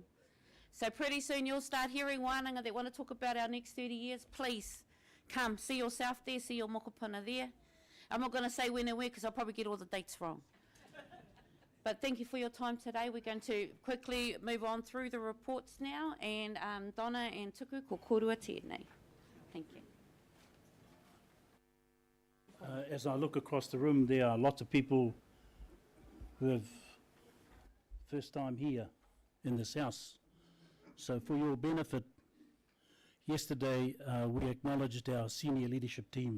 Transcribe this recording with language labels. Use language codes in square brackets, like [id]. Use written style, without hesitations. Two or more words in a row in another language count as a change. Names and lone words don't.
[en] So pretty soon you'll start hearing wānanga that want to talk about our next 30 years. Please come, see yourself there, see your mokopuna there. I'm not going to say when and where because I'll probably get all the dates wrong. But thank you for your time today. We're going to quickly move on through the reports now. And Donna and Tuku, [mi] ko korua tēnei. [en] Thank you. As I look across the room, there are lots of people who have first time here in this house. So for your benefit, yesterday we acknowledged our senior leadership team.